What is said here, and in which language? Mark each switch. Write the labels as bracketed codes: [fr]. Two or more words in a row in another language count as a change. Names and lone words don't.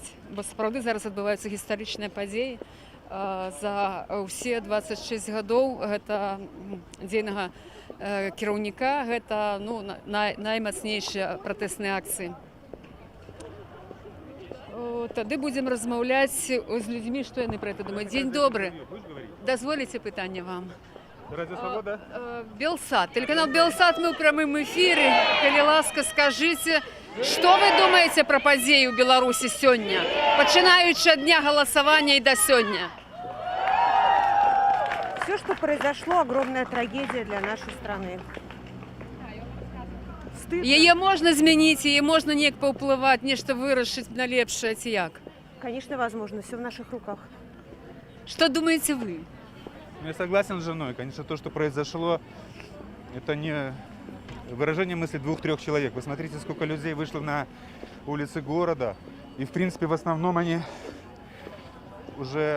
[be] Бо сапраўды зараз адбываюцца гістарычныя падзеі. За ўсе 26 гадоў гэта дзейнага кіраўніка, гэта наймацнейшыя пратэсныя акцыі. Тады будзем размаўляць з людзьмі, што яны пра гэта думаюць. Дзень добры. Дазволіце пытанне вам? [ru] Радио Свобода? Белсат. Телеканал Белсат, мы в прямом эфире. [be] Калі ласка, [ru] скажите, что вы думаете про [be] падзеі ў Беларусі сёння, пачынаючы ад дня [ru] голосования и до [be] сёння? [ru] Все, что произошло, огромная трагедия для нашей страны. Ее можно изменить, ее можно [be] неяк паўплываць, нешта вырашыць на лепшае, ці як? [ru] Конечно, возможно, все в наших руках. Что думаете вы? Я согласен с женой. Конечно, то, что произошло, это не выражение мысли 2-3 человек. Вы смотрите, сколько людей вышло на улицы города. И, в принципе, в основном они уже...